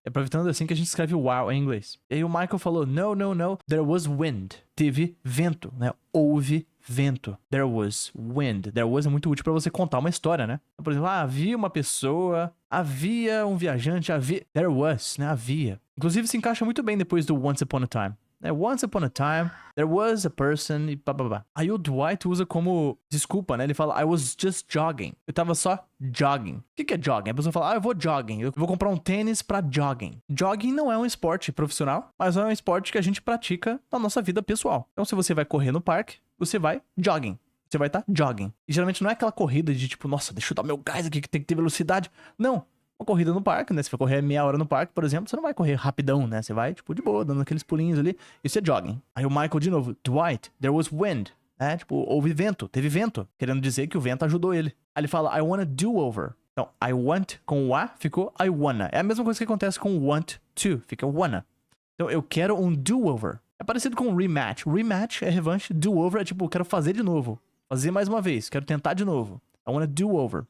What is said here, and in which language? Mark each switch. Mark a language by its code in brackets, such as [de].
[pt] É aproveitando assim que a gente escreve wow em inglês. E aí o Michael falou, [en] no, there was wind. [pt] Teve vento, né? Houve vento. [en] There was wind. [pt] There was é muito útil pra você contar uma história, né? Por exemplo, havia uma pessoa, havia um viajante, havia... There was, né? Havia. Inclusive se encaixa muito bem depois do once upon a time. [en] Once upon a time, there was a person [pt] e blá. Aí o Dwight usa como desculpa, né? Ele fala, [en] I was just jogging. [pt] Eu tava só jogging. O que é jogging? A pessoa fala, eu vou jogging. Eu vou comprar um tênis pra jogging. Jogging não é um esporte profissional, mas é um esporte que a gente pratica na nossa vida pessoal. Então se você vai correr no parque, você vai jogging. Você vai estar jogging. E geralmente não é aquela corrida de tipo, nossa, deixa eu dar meu gás aqui que tem que ter velocidade. Não. Uma corrida no parque, né? Se for correr meia hora no parque, por exemplo, você não vai correr rapidão, né? Você vai, tipo, de boa, dando aqueles pulinhos ali. Isso é jogging. Aí o Michael, de novo, Dwight, [en] there was wind. [pt] Né? Tipo, houve vento, teve vento. Querendo dizer que o vento ajudou ele. Aí ele fala, [en] I want a do-over. [pt] Então, I want com o A ficou I wanna. É a mesma coisa que acontece com want to. Fica wanna. Então, eu quero um do-over. É parecido com rematch. Rematch é revanche. Do-over é tipo, quero fazer de novo. Fazer mais uma vez. Quero tentar de novo. [en] I wanna do over.